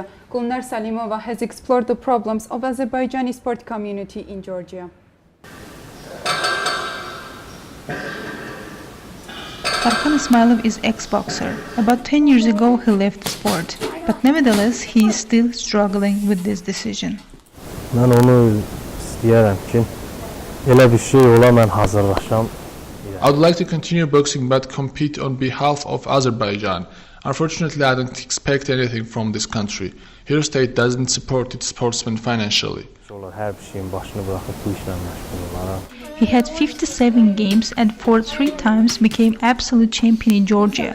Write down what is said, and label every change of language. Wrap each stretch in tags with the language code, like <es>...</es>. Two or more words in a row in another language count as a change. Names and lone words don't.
<en>Gulnar Salimova has explored the problems of Azerbaijani sport community in Georgia. Tarkan Ismailov is ex-boxer. About 10 years ago he left the sport, but nevertheless he is still struggling with this decision.</en> <az>Ben onu istəyərəm ki, elə bir şey ola mən hazırlaşam.</az> <en>I would like to continue boxing but compete on behalf of Azerbaijan. Unfortunately, I don't expect anything from this country. Here state doesn't support its sportsmen financially. He had 57 games and for 3 times became absolute champion in Georgia.</en>